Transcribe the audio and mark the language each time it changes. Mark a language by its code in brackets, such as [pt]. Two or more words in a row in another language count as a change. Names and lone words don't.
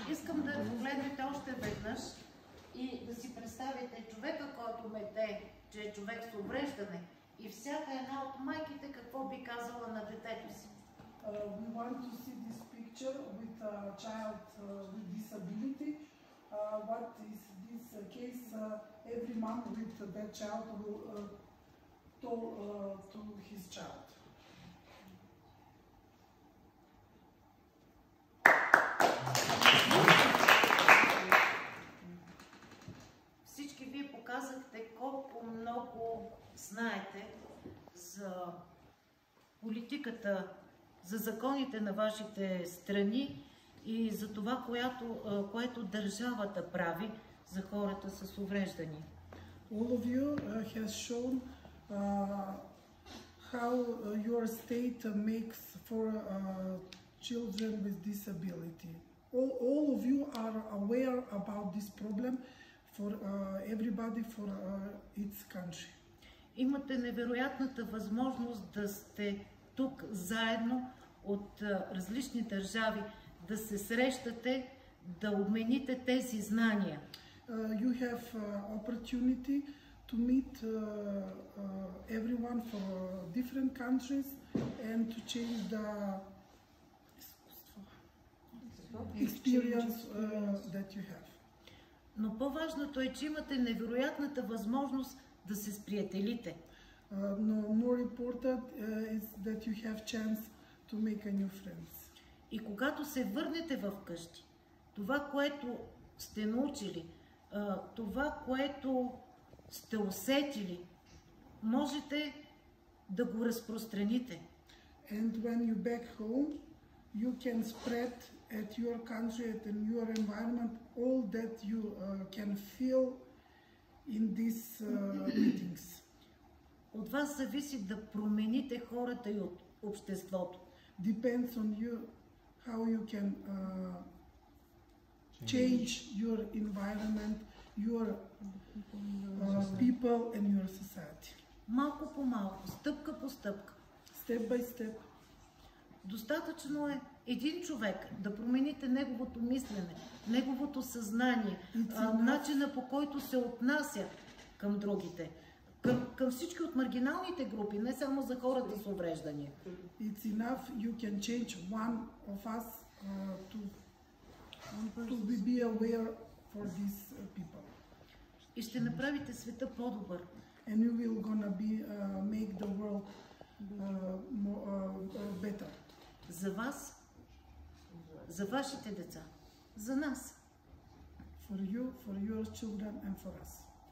[bg] искам да погледнете още веднъж и да си представите човека, който мете, че е човек с увреждане, и всяка една от майките какво би казала на детето си. [en] We want to see this picture with a child with disability. What is this case? Every mom with that child will tell to his child. [bg] Всички вие показахте колко много знаете за политиката, за законите на вашите страни и за това, което държавата прави за хората с увреждания. [en] All of you has shown how your state makes for children with disability. All of you are aware about this problem for everybody, for its country. [bg] Имате невероятната възможност да сте тук заедно от различни държави, да се срещате, да обмените тези знания. [en] You have opportunity to meet everyone from different countries and to change the experience that you have. [bg] Но по-важното е, че имате невероятната възможност да се сприятелите. [en] No, more important is that you have chance to make a new friends. [bg] И когато се върнете в къщи, това, което сте научили, това, което сте усетили, можете да го разпространите. [en] And when you back home, you can spread at your country, at your environment, all that you can feel in these meetings. [bg] От вас зависи да промените хората и от обществото. [en] Depends on you how you can change your environment, your people and your society. [bg] Малко по малко, стъпка по стъпка. [en] Step by step. [bg] Достатъчно е един човек да промените неговото мислене, неговото съзнание, начина по който се отнася към другите, към всички от маргиналните групи, не само за хората с увреждания. [en] It's enough you can change one of us to be aware for these people. [bg] И ще направите света по-добър. [en] And you will gonna make the world better. [bg] За вас, за вашите деца, за нас. [en] For you, for your children and for us.